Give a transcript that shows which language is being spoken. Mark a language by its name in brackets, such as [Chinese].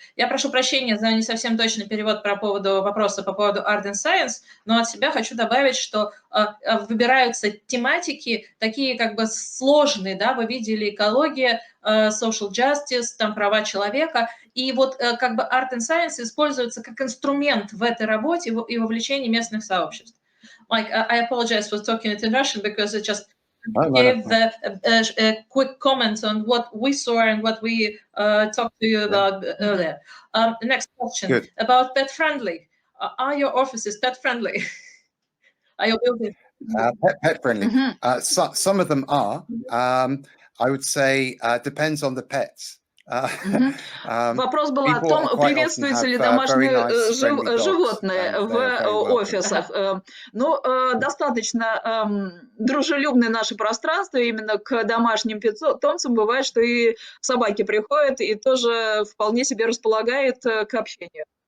[Russian] Я прошу прощения за не совсем точный перевод вопроса по поводу Art and Science, но от себя хочу добавить, что выбираются тематики такие как бы сложные, да, вы видели экология, social justice, там права человека, и вот как бы Art and Science используется как инструмент в этой работе и вовлечении местных сообществ. [English] Mike, I apologize for talking it in Russian because it just gave a quick comment on what we saw and what we talked to you about earlier. Next question. Good. About pet friendly. Are your offices pet friendly? Are your buildings? Pet friendly. Some of them are. I would say depends on the pets. [Russian] Вопрос был о том, приветствуются ли домашние животные в офисах. Ну, достаточно дружелюбны наши пространства именно к домашним питомцам. Бывает, что и собаки приходят и тоже вполне себе располагает к общению.